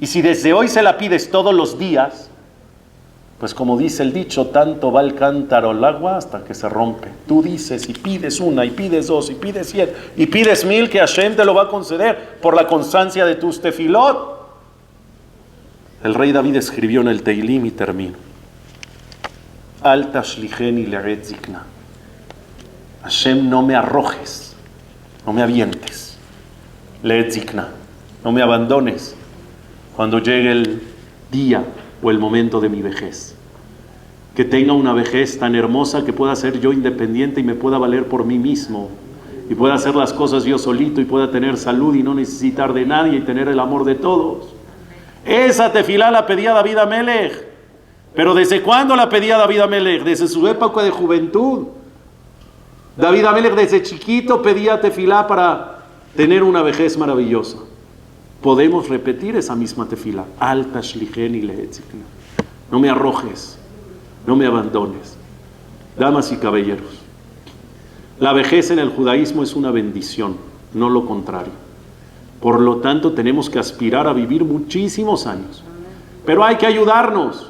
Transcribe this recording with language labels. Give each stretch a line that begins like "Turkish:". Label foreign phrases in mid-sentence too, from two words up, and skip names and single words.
Spanish: Y si desde hoy se la pides todos los días, pues como dice el dicho, tanto va el cántaro al agua hasta que se rompe. Tú dices y pides una, y pides dos, y pides 100, y pides 1000, que Hashem te lo va a conceder por la constancia de tus tefilot. El rey David escribió en el Teilim, y termino:
Hebrew: אל תשליכני לעת זקנה.
Spanish: Hashem, no me arrojes, no me avientes.
Hebrew: לעת זקנה,
Spanish: no me abandones cuando llegue el día o el momento de mi vejez. Que tenga una vejez tan hermosa que pueda ser yo independiente y me pueda valer por mí mismo, y pueda hacer las cosas yo solito, y pueda tener salud y no necesitar de nadie, y tener el amor de todos. Esa tefilá la pedía David Amelech. Pero ¿desde cuándo la pedía David Amelech? Desde su época de juventud. David Amelech desde chiquito pedía tefilá para tener una vejez maravillosa. Podemos repetir esa misma tefilá.
Hebrew: אל תשליכני לעת זקנה.
Spanish: No me arrojes, no me abandones. Damas y caballeros, la vejez en el judaísmo es una bendición, no lo contrario. Por lo tanto, tenemos que aspirar a vivir muchísimos años. Pero hay que ayudarnos.